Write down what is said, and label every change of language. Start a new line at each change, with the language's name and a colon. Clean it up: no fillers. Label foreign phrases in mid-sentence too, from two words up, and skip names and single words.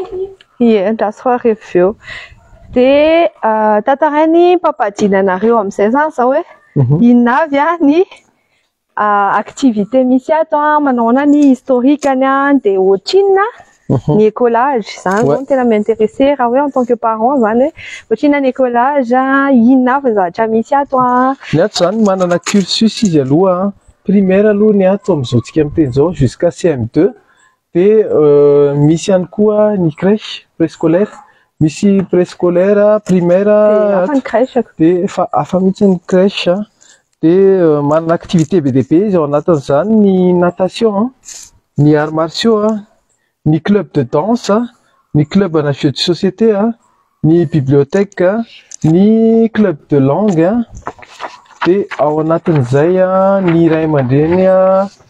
Malagasy: ie ndraso areveo de tatarainy papadinanareo amin'izay zany zao hoe inona avy ny activité misy ato manaona ny historikany de ohatrinona ny écolage zany zao tena m'intéressé raha hoe
French: en tant que parent
Malagasy: zany hoe ohatrinona ny écolage inona avy zavatra misy ato ny ato zany manana cursus izy aloha primaire aloha ny ato am'izao tsika miteny zao jusqu'à CM2 de misy ihany koa ny
French: crèche préscolaire
Malagasy: misy
French: préscolaire primaire
Malagasy: de afa mihitsy ny crèche de manana activité be de be izy ao anatin'izany ny natation ny
French: arts martiaux
Malagasy: ny
French: club de danse
Malagasy: ny club ana
French: jeu de société
Malagasy: ny bibliothèque ny
French: club de langue
Malagasy: de ao anatin'izay ny ray aman-dreny